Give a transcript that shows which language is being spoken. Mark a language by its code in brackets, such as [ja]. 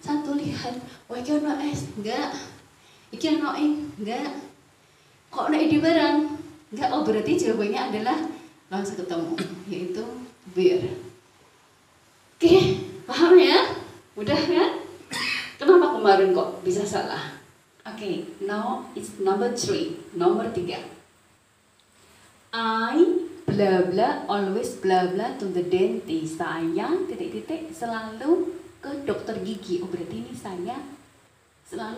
[jv] Lihat, iki ono s enggak, iki ono ing enggak, kok nek di barang enggak. [id] Oh berarti jawabannya adalah langsung ketemu yaitu where. Oke, paham ya? Mudah kan? Kenapa kemarin kok bisa salah? [en] Oke, now it's number 3. [id] Nomor 3. [en] I bla bla always bla bla to the dentist. [id] Saya titik-titik selalu ke dokter gigi. Oh berarti ini saya selalu.